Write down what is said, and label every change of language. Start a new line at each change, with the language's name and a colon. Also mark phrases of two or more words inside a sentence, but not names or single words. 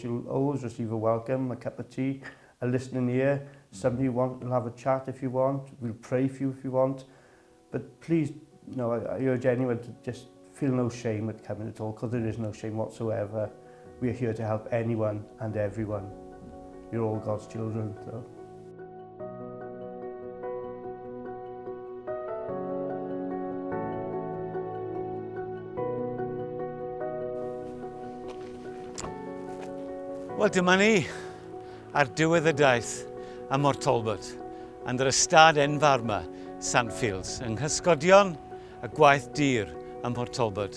English: You'll always receive a welcome, a cup of tea, a listening ear, somebody you want to have a chat if you want. We'll pray for you if you want. But please, you know, I urge anyone to just feel no shame at coming at all, because there is no shame whatsoever. We are here to help anyone and everyone. You're all God's children. So.
Welsh: Wel, dyma ni ar diwedd y daith ym Port Talbot, yn yr ystad enfawr yma, Sandfields, yng nghysgodion y gwaith dir ym Port Talbot.